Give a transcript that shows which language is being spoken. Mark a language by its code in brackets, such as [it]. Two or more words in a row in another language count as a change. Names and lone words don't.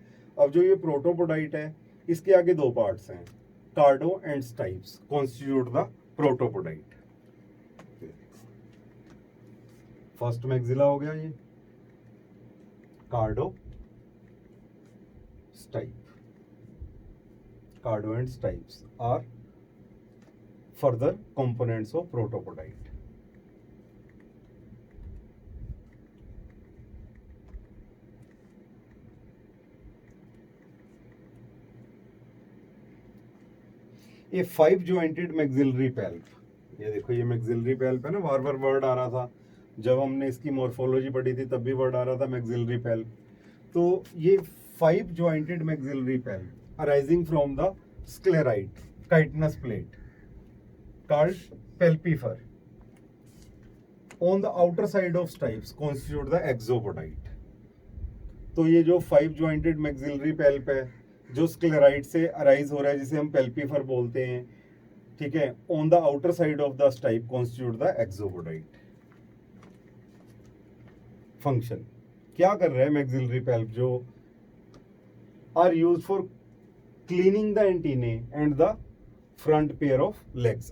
[hi] अब जो ये प्रोटोपोडाइट है इसके आगे 2 पार्ट्स हैं, [en] cardo and stipes constitute the protopodite. first maxilla [hi] हो गया ये, कार्डो, स्टाइप. [en] cardo and stipes are further components of protopodite. A 5 jointed maxillary palp. [hi] ये देखो, ये [en] maxillary palp [hi] है ना, बार बार वर्ड आ रहा था. जब हमने इसकी मॉर्फोलॉजी पढ़ी थी तब भी वर्ड आ रहा था [en] maxillary palp. [hi] तो ये [en] 5 jointed maxillary palp arising from the sclerite chitinous plate called palpifer on the outer side of stipes constitute the exopodite. [hi] तो ये जो [en] 5 jointed maxillary palp [hi] है जो स्क्लेराइट से अराइज हो रहा है, जिसे हम पेल्पीफर बोलते हैं. ठीक है, [en] on the outer side of the stipe constitute the exopodite. फंक्शन, [hi] क्या कर रहा है [en] maxillary palp जो are used for cleaning the antennae and the front pair of legs.